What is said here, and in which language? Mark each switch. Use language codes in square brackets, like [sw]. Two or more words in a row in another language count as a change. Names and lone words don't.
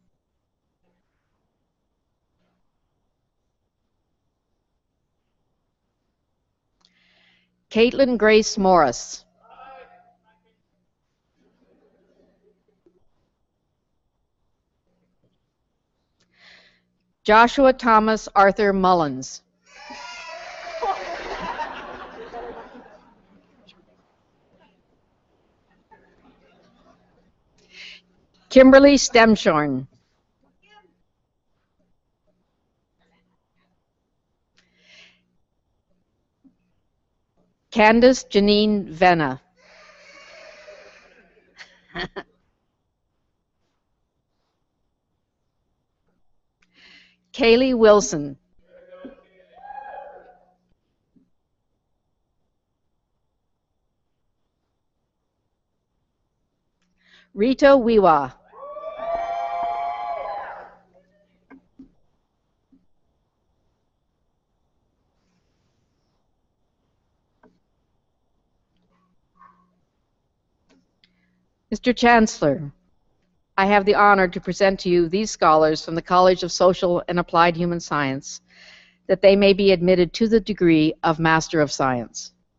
[en] Caitlin Grace Morris. Joshua Thomas Arthur Mullins. Kimberly Stemshorn. Candace Janine Venna. Kaylee Wilson. Rita Wiwa. Mr. Chancellor, I have the honor to present to you these scholars from the College of Social and Applied Human Science, that they may be admitted to the degree of Master of Science.